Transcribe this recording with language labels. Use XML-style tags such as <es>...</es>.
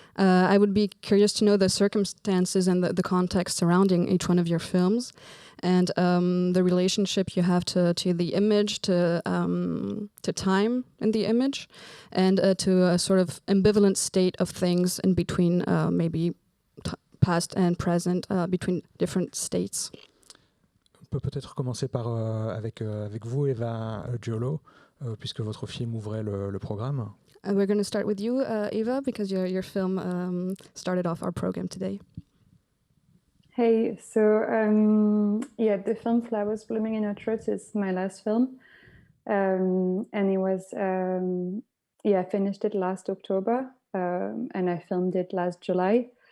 <en>I would be curious to know the circumstances and the context surrounding each one of your films, and the relationship you have to the image, to time in the image, and to a sort of ambivalent state of things in between, maybe past and present, between different states.</en> <fr>On peut peut-être commencer avec vous, Eva Giolo, puisque votre film ouvrait le programme.</fr> <en>We're going to start with you, Eva, because your film started off our program today. Hey, so the film Flowers Blooming in Our Throats is my last film, and it was I finished it last October, and I filmed it last July.</en>